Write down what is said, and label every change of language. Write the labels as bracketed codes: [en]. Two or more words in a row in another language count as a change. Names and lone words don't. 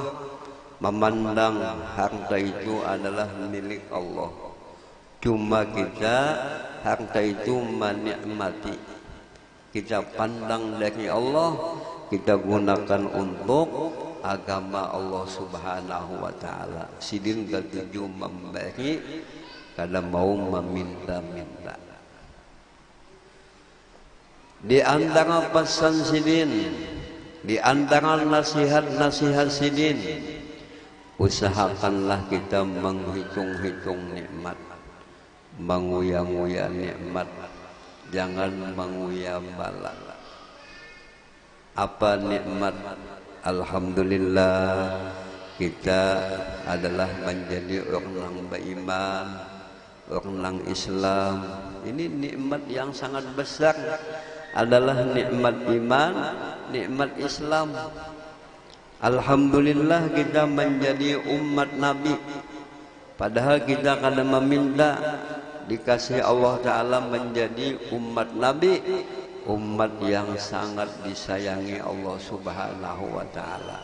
[id] Memandang harta itu adalah milik Allah. Cuma kita harta itu menikmati, kita pandang dari Allah, kita gunakan untuk agama Allah [ar] Subhanahu wa Ta'ala. [bjn] Sidin ketujuh memberi, kada mau meminta-minta. [id] Di antara pesan sidin, di antara nasihat-nasihat sidin, usahakanlah kita menghitung-hitung nikmat, menguya-nguya nikmat, jangan menguya bala. Apa nikmat? Alhamdulillah kita adalah menjadi orang yang beriman, orang yang Islam. Ini nikmat yang sangat besar, adalah nikmat iman, nikmat Islam. Alhamdulillah kita menjadi umat Nabi, padahal kita kada meminta, dikasih Allah Ta'ala menjadi umat Nabi, umat yang sangat disayangi Allah [ar] Subhanahu wa Ta'ala.